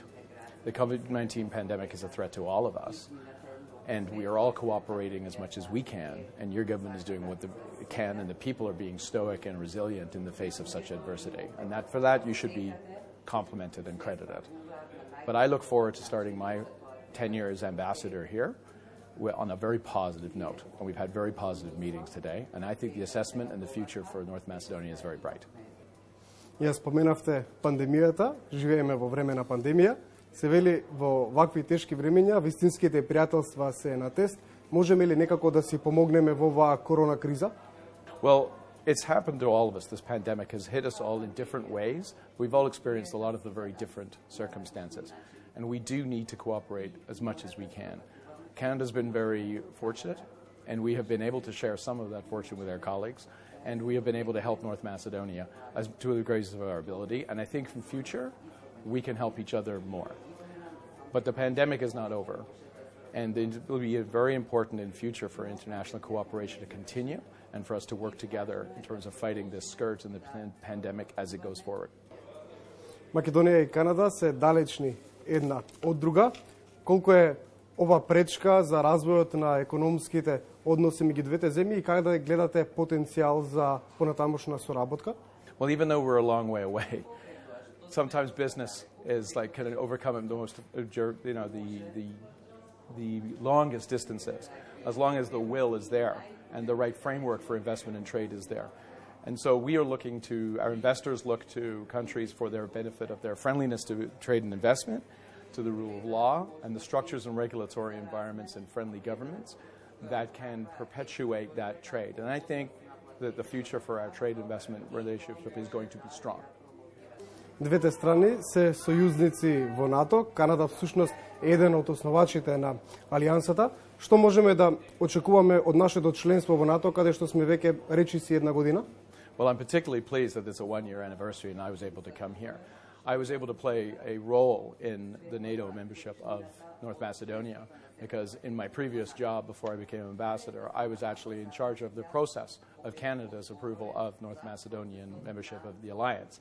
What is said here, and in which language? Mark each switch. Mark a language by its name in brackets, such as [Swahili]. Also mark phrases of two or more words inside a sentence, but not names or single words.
[English] The COVID-19 pandemic is a threat to all of us, and we are all cooperating as much as we can, and your government is doing what it can, and the people are being stoic and resilient in the face of such adversity. And for that, you should be complimented and credited. But I look forward to starting my tenure as ambassador here on a very positive note. And we've had very positive meetings today, and I think the assessment and the future for North Macedonia is very bright. [Macedonian] Ја споменавте пандемијата, живееме во време на пандемија. Се вели во вакви тешки времења, вистинските пријателства се на тест. Можеме ли некако да си помогнеме во оваа корона криза? [English] Well, it's happened to all of us. This pandemic has hit us all in different ways. We've all experienced a lot of the very different circumstances, and we do need to cooperate as much as we can. Canada's been very fortunate, and we have been able to share some of that fortune with our colleagues, and we have been able to help North Macedonia to the greatest of our ability, and I think in future we can help each other more. But the pandemic is not over, and it will be very important in future for international cooperation to continue and for us to work together in terms of fighting this scourge and the pandemic as it goes forward. [Macedonian] Македонија и Канада се далечни една од друга. Колку е ова пречка за развојот на економските односи меѓу двете земји и како да гледате потенцијал за понатамошна соработка? [English] Well, even though we're a long way away, sometimes business is like kind of overcoming the most, the longest distances, as long as the will is there and the right framework for investment and trade is there. And so our investors look to countries for their benefit of their friendliness to trade and investment, to the rule of law, and the structures and regulatory environments and friendly governments that can perpetuate that trade. And I think that the future for our trade investment relationship is going to be strong. [Macedonian] Двете страни се сојузници во НАТО. Канада всушност е еден од основачите на алијансата. Што можеме да очекуваме од нашето членство во НАТО, каде што сме веќе речиси една година? [English] Well, I'm particularly pleased that it's a one-year anniversary and I was able to come here. I was able to play a role in the NATO membership of North Macedonia because in my previous job before I became ambassador, I was actually in charge of the process of Canada's approval of North Macedonian membership of the alliance.